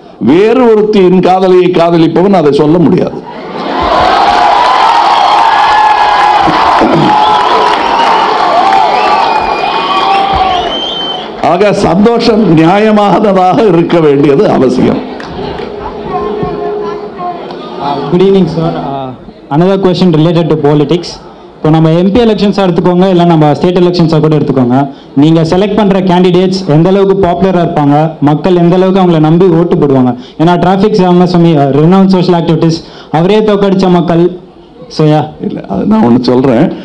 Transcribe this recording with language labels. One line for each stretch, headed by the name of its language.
Tamil: வேறு ஒருத்தியின் காதலியை காதலிப்பவன் அதை சொல்ல முடியாது. ஆக சந்தோஷம் நியாயமானதாக இருக்க வேண்டியது அவசியம்.
English: Good evening, sir. Another question related to politics.
Tamil: இப்போ நம்ம எம்பி எலெக்ஷன்ஸாக எடுத்துக்கோங்க, இல்லை நம்ம ஸ்டேட் எலெக்ஷன்ஸாக கூட எடுத்துக்கோங்க. நீங்கள் செலக்ட் பண்ணுற கேண்டிடேட்ஸ் எந்த அளவுக்கு பாப்புலராக இருப்பாங்க, மக்கள் எந்த அளவுக்கு அவங்கள நம்பி ஓட்டு போடுவாங்க. ஏன்னா டிராஃபிக் சாமி ரெனவுன் சோஷியல் ஆக்டிவிட்டிஸ் அவரே தோக்கடித்த மக்கள். சரியா? இல்லை, அது நான் ஒன்று சொல்கிறேன்.